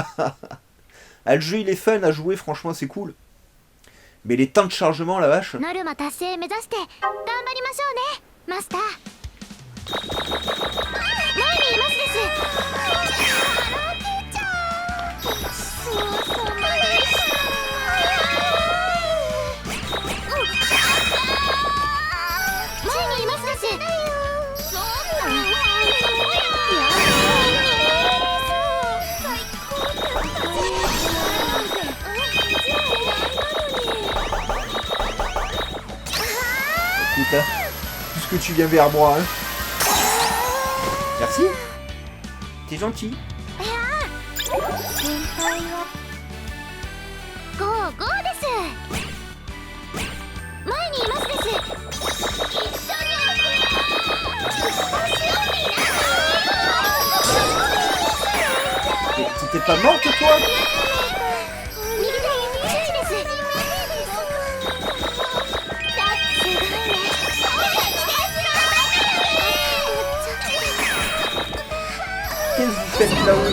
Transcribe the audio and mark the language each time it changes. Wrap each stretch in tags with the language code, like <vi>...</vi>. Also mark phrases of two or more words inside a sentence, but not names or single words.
<fr>Ah, le jeu il est fun à jouer, franchement c'est cool. Mais les temps de chargement, la vache.</fr> <ja>ノルマ達成目指して頑張りましょうね、マスター。前にいますです。前にいますです。</ja> <fr>Écoute, hein, puisque tu viens vers moi, hein. Merci. T'es gentil.</fr> <ja>先輩はゴーゴーです。前にいますです。一緒に</ja> <fr>T'étais pas morte toi?</fr> <ja>右手注意です。</ja> <fr>Qu'est-ce que vous faites là-haut?</fr>